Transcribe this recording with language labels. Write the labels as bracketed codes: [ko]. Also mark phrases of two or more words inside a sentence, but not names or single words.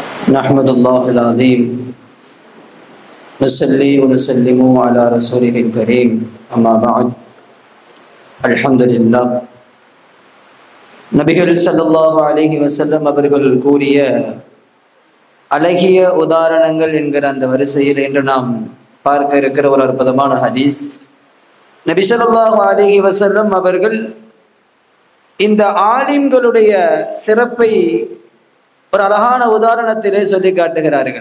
[ar] نحمد الله العظيم نصلي ونسلم على رسوله الكريم أما بعد الحمد لله [ta] நபிகள் [ar] صلى الله عليه وسلم [ta] அவர்கள் கூறிய அழகிய உதாரணங்கள் என்கிற அந்த வரிசையில் இன்று நாம் பார்க்க இருக்கிற ஒரு அற்புதமான ஹதீஸ். நபி [ar] صلى الله عليه وسلم [ta] அவர்கள் இந்த ஆலிம்களுடைய சிறப்பை ஒரு அழகான உதாரணத்திலே சொல்லி காட்டுகிறார்கள்.